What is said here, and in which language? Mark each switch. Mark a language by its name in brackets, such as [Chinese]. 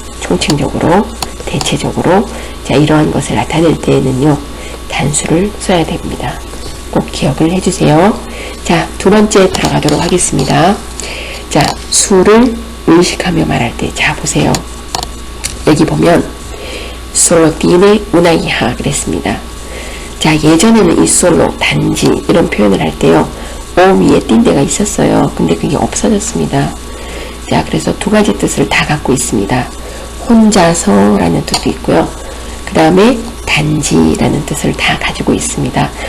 [Korean] 총칭적으로, 대체적으로 자, 이러한 것을 나타낼 때에는요 단수를 써야 됩니다. 꼭 기억을 해주세요. 자, 두 번째 들어가도록 하겠습니다. 자, 수를 의식하며 말할 때, 자, 보세요. 여기 보면 [Spanish] solo tiene una hija [Korean] 그랬습니다. 자, 예전에는 이 솔로, 단지 이런 표현을 할 때요 오 위에 띈데가 있었어요. 근데 그게 없어졌습니다. 자, 그래서 두 가지 뜻을 다 갖고 있습니다. 혼자서 라는 뜻도 있고요. 그 다음에 단지라는 뜻을 다 가지고 있습니다.